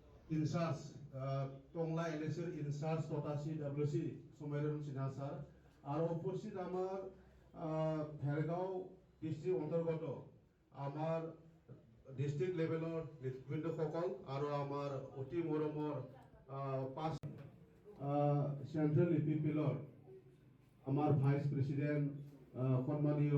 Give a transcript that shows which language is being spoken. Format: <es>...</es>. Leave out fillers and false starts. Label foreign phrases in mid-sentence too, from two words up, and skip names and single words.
<bn>ইনচার্জ টংলা এলএসির ইনচার্জ তথা CWC সমাইরুল সিনহা স্যার আর উপস্থিত আমার ভেরগাঁও ডিস্ট্রিক্ট অন্তর্গত আমার ডিস্ট্রিক্ট</bn> <as>লেভেলৰ নেতৃবৃন্দসকল আৰু আমাৰ অতি মৰমৰ পাঁচ চেন্ট্ৰেল ইপিপিএলৰ আমাৰ</as> <en>vice president</en> <as>সন্মানীয়</as>